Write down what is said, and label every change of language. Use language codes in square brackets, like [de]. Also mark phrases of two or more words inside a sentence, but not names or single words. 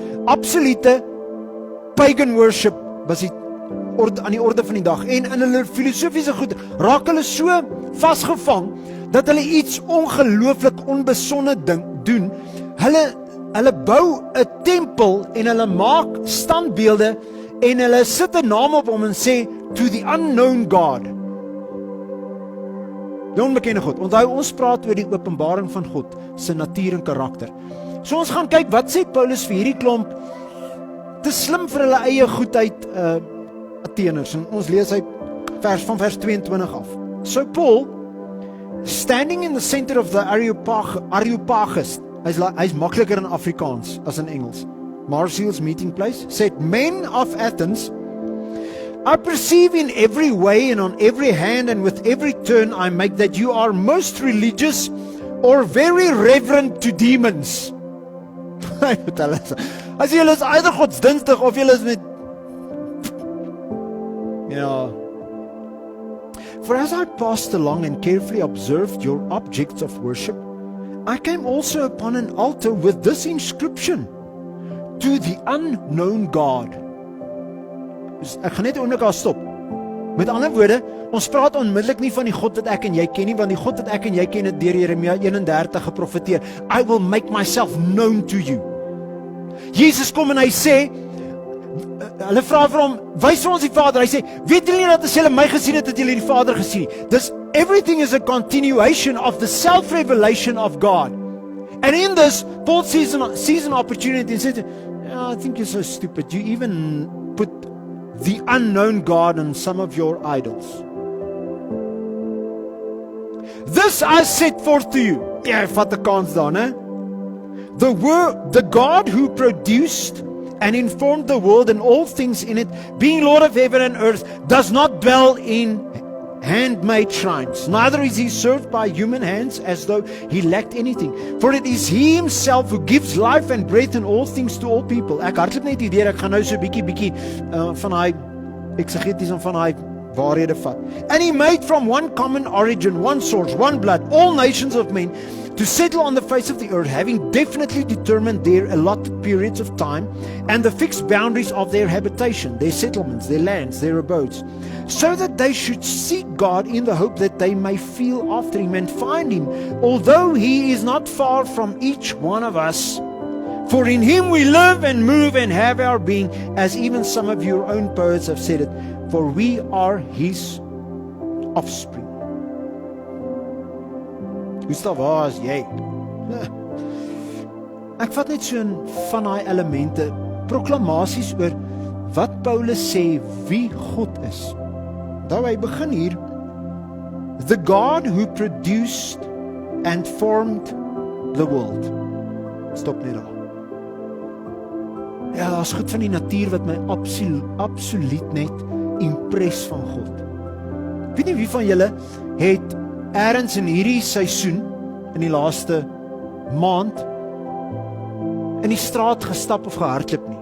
[en] Absolute pagan worship [af] was aan die orde van die dag. En in hulle filosofiese goed raak hulle so vasgevang dat hulle iets ongelooflik onbesonde doen. Hulle bou 'n tempel en hulle maak standbeelde en hulle sit 'n naam op hom en sê [en] to the unknown God. [af] Die onbekende God. Onthou, ons praat oor die openbaring van God se natuur en karakter. So ons gaan kyk wat sê Paulus vir hierdie klomp te slim vir hulle eie goedheid Atheners. En ons lees uit vers 22 af. [en] So Paul, standing in the center of the Areopagus, [af] hy's makliker in Afrikaans as in Engels, [en] Marcial's meeting place, said, "Men of Athens, I perceive in every way and on every hand and with every turn I make that you are most religious or very reverent to demons." [af] As julle is either godsdienstig of julle is met [en] For as I passed along and carefully observed your objects of worship, I came also upon an altar with this inscription, to the unknown God. [af] Ek gaan net 'n oomblik daar stop. Met ander woorde, ons praat onmiddellik nie van die God wat ek en jy ken nie, want die God wat ek en jy ken het deur Jeremia 31 geprofeteer. [en] I will make myself known to you. [af] Jesus kom en hy sê, hulle vra vir hom, wys vir ons die Vader. Hy sê, weet julle nie dat as julle my gesien het, dat julle die Vader gesien het? [en] This everything is a continuation of the self-revelation of God. And in this, Paul sees an opportunity and says, I think you're so stupid. You even put the unknown God on some of your idols. This I set forth to you. [af] Ja, vat 'n kans daar, né? [en] The God who produced and informed the world and all things in it, being Lord of heaven and earth, does not dwell in handmade shrines, neither is he served by human hands as though he lacked anything. For it is he himself who gives life and breath and all things to all people. [af] Ek hardloop net hierdeur, ek gaan nou so 'n bietjie van daai eksegeties en van daai waarhede vat. [en] And he made from one common origin, one source, one blood, all nations of men to settle on the face of the earth, having definitely determined their allotted periods of time and the fixed boundaries of their habitation, their settlements, their lands, their abodes, so that they should seek God in the hope that they may feel after him and find him, although he is not far from each one of us. For in him we live and move and have our being, as even some of your own poets have said it, for we are his offspring. [af] Gustav, waar is jy? Ek vat net so 'n van daai elemente, proklamasies oor wat Paulus sê wie God is. Nou hy begin hier, [en] the God who produced and formed the world. [af] Stop net daar. Ja, daar's goed van die natuur wat my absoluut net impres van God. Ek weet nie wie van julle het ergens in hierdie seisoen, in die laaste maand, in die straat gestap of gehardloop nie.